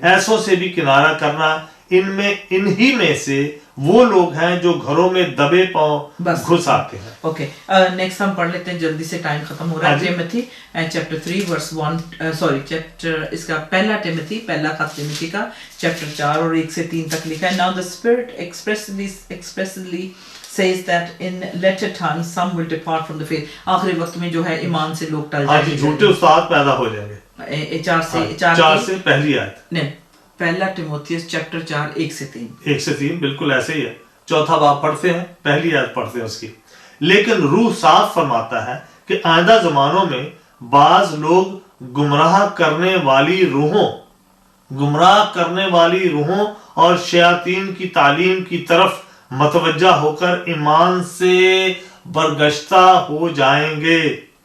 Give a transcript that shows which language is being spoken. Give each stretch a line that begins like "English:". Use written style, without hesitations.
Urdu: ایسوں سے بھی کنارہ کرنا، انہی میں سے وہ لوگ ہیں جو گھروں میں دبے پاؤں گھس آتے ہیں. اوکے نیکسٹ ہم پڑھ لیتے ہیں جلدی سے، ٹائم ختم ہو رہا ہے. ٹیموتھی چیپٹر 3 ورس 1 چیپٹر اس کا پہلا ٹیموتھی، پہلا خط ٹیموتھی کا چیپٹر 4 اور 1 سے 3 تک لکھا ہے.
English: Now the Spirit expressly says that in latter times some will depart from the faith.
Urdu: آخری وقت میں جو ہے ایمان سے لوگ ٹل جائیں گے، جھوٹے استاد پیدا ہو جائیں گے. 4 سے پہلی آیت، نہیں پہلا ٹیموتھیوس چیپٹر 4 1 سے 3. 1 سے 3 بالکل ایسے ہی ہے. چوتھا باب پڑھتے ہیں، پہلی آیت پڑھتے ہیں اس کی. لیکن روح صاف فرماتا ہے کہ آئندہ زمانوں میں بعض لوگ گمراہ کرنے والی روحوں اور شیاطین کی تعلیم کی طرف متوجہ ہو کر ایمان سے برگشتہ ہو جائیں گے.